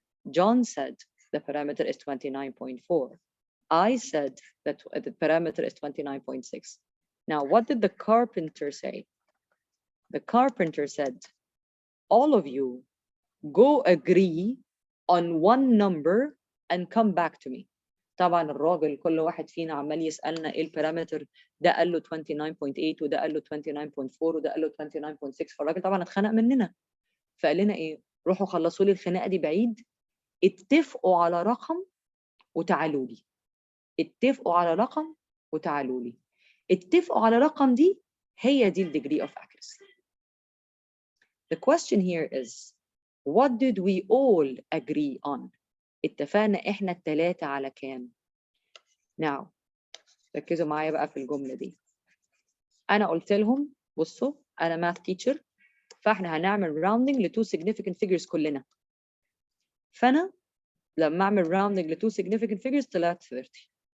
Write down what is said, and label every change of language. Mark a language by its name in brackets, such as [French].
[English] John said the parameter is 29.4. I said that the parameter is 29.6. Now, what did the carpenter say? The carpenter said, all of you go agree on one number and come back to me. [Arabic] طبعا الراجل كل واحد فينا عمال يسألنا ايه البارامتر، ده قال له 29.8 وده قال له 29.4 وده قال له 29.6، فالراجل طبعا اتخنق مننا، فقال لنا ايه؟ روحوا خلصوا لي الخناقه دي بعيد، اتفقوا على رقم وتعالوا لي. اتفقوا على رقم وتعالوا لي. اتفقوا على رقم دي هي دي degree of accuracy. [English] The question here is, what did we all agree on? [Arabic] اتفقنا احنا الثلاثة على كام؟ Now, ركزوا معايا بقى في الجملة دي. أنا قلت لهم بصوا أنا math teacher، فاحنا هنعمل rounding ل 2 significant figures كلنا. فأنا لما أعمل rounding ل 2 significant figures طلعت 30.